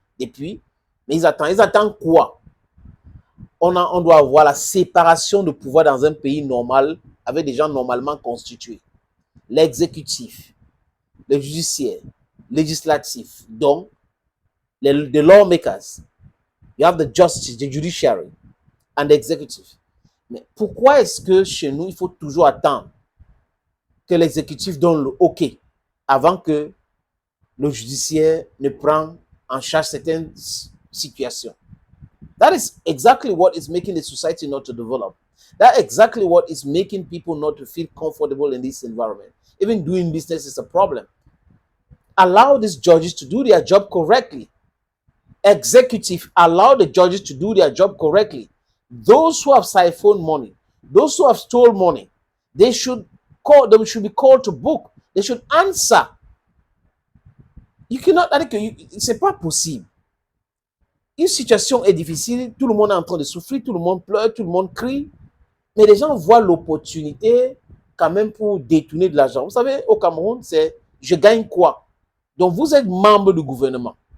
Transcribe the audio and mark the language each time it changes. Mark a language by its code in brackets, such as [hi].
[fr] Depuis, mais ils attendent quoi? On doit avoir la séparation de pouvoir dans un pays normal avec des gens normalement constitués. L'exécutif, le judiciaire, législatif, donc [en] the lawmakers. You have the justice, the judiciary and the executive. [fr] Mais pourquoi est-ce que chez nous, il faut toujours attendre que l'exécutif donne le OK avant que le judiciaire ne prenne en charge certaines situations? [en] That is exactly what is making the society not to develop. That's exactly what is making people not to feel comfortable in this environment. Even doing business is a problem. Allow these judges to do their job correctly. Executive, allow the judges to do their job correctly. Those who have siphoned money, those who have stolen money, they should be called to book. They should answer. You cannot, [fr] c'est pas possible. Une situation est difficile, tout le monde est en train de souffrir, tout le monde pleure, tout le monde crie, mais les gens voient l'opportunité quand même pour détourner de l'argent. Vous savez, au Cameroun, c'est je gagne quoi? Donc, vous êtes membre du gouvernement.